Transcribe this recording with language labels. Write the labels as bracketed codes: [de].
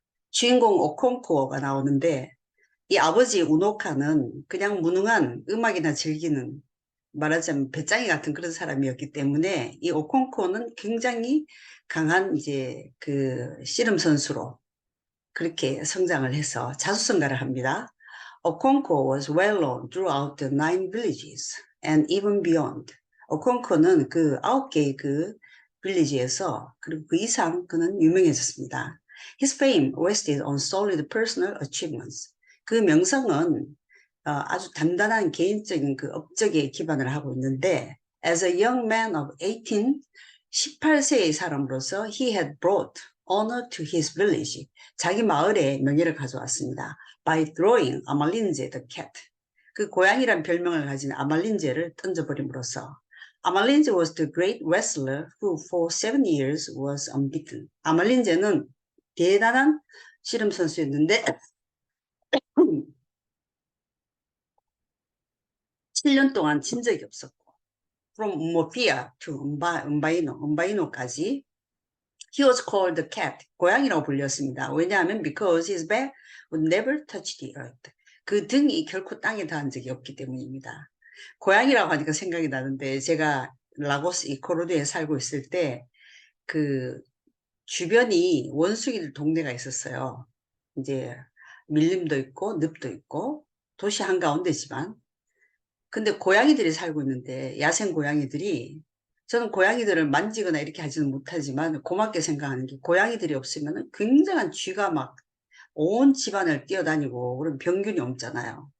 [ko] 주인공 오콩코가 나오는데 이 아버지 우노카는 그냥 무능한 음악이나 즐기는 말하자면 배짱이 같은 그런 사람이었기 때문에 이 오콩코는 굉장히 강한 이제 그 씨름 선수로 그렇게 성장을 해서 자수성가를 합니다. [en] 오콩코 was well known throughout the 9 villages and even beyond. [ko] 오콩코는 그 9개의 그 빌리지에서 그리고 그 이상 그는 유명해졌습니다. [en] His fame rested on solid personal achievements. [ko] 그 명성은 아주 단단한 개인적인 그 업적에 기반을 하고 있는데 [en] as a young man of 18, [ko] 18세의 사람으로서 [en] he had brought honor to his village. [ko] 자기 마을에 명예를 가져왔습니다. [en] By throwing 아말린제 the cat. [ko] 그 고양이란 별명을 가진 아말린제를 던져버림으로써. [en] 아말린제 was the great wrestler who for 7 years was unbeaten. [ko] 아말린제는 대단한 씨름 선수였는데 7년 동안 진 적이 없었고 [en] from Mofia to [ko] 음바이노까지 [en] he was called the cat, [ko] 고양이라고 불렸습니다. 왜냐하면 [en] because his back would never touch the earth. [ko] 그 등이 결코 땅에 닿은 적이 없기 때문입니다. 고양이라고 하니까 생각이 나는데 제가 라고스 이코로드에 살고 있을 때 그 주변이 원숭이들 동네가 있었어요. 이제 밀림도 있고 늪도 있고 도시 한가운데지만 근데 고양이들이 살고 있는데 야생 고양이들이 저는 고양이들을 만지거나 이렇게 하지는 못하지만 고맙게 생각하는 게 고양이들이 없으면 굉장한 쥐가 막 온 집안을 뛰어다니고 그런 병균이 없잖아요.